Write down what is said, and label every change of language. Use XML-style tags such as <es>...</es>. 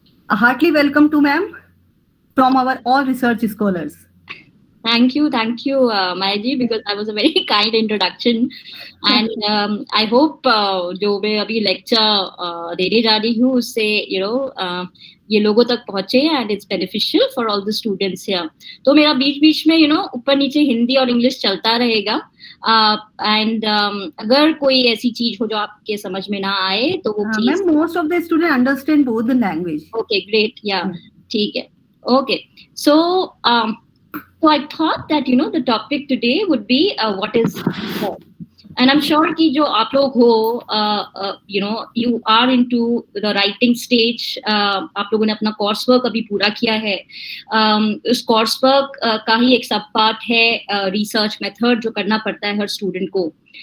<en>A heartily welcome to ma'am from our all research scholars. Thank you, Maya ji, because that was a very kind introduction, and I hope</en> <hi>जो मैं अभी lecture देने जा रही हूँ उससे ये लोगों तक पहुँचे</hi> <en>and it's beneficial for all the students here.</en> <hi>तो मेरा बीच में ऊपर नीचे हिंदी और इंग्लिश चलता रहेगा, and अगर कोई ऐसी चीज हो जो आपके समझ में ना आए तो वो please.</hi> <en>Ma'am, most of the students understand both the language. Okay, great, yeah,</en> <hi>ठीक है.</hi> <en>Okay, so I thought that the topic today would be what is research, and I'm sure</en> <hi>कि जो आप लोग हो</hi> <en>you are into the writing stage,</en> <hi>आप लोगों ने अपना course work अभी पूरा किया है, उस course work का ही एक सब part है research method जो करना पड़ता है हर student को.</hi>